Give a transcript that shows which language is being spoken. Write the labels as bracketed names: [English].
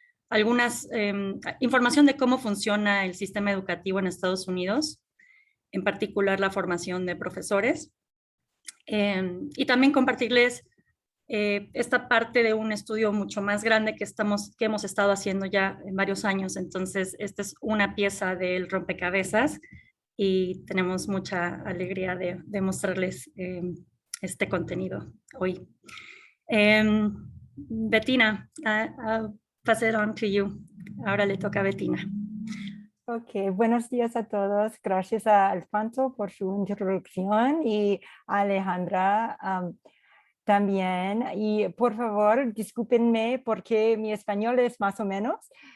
[Spanish] algunas información de cómo funciona el sistema educativo en Estados Unidos, en particular la formación de profesores, y también compartirles esta parte de un estudio mucho más grande que hemos estado haciendo ya en varios años. Entonces, esta es una pieza del rompecabezas y tenemos mucha alegría de mostrarles este contenido hoy. [English] Bettina, I'll pass it on to you. [Spanish] Ahora le toca a Bettina. Ok, buenos días a todos. Gracias a Alfonso por su introducción y a Alejandra también. Y por favor, discúlpenme porque mi español es más o menos.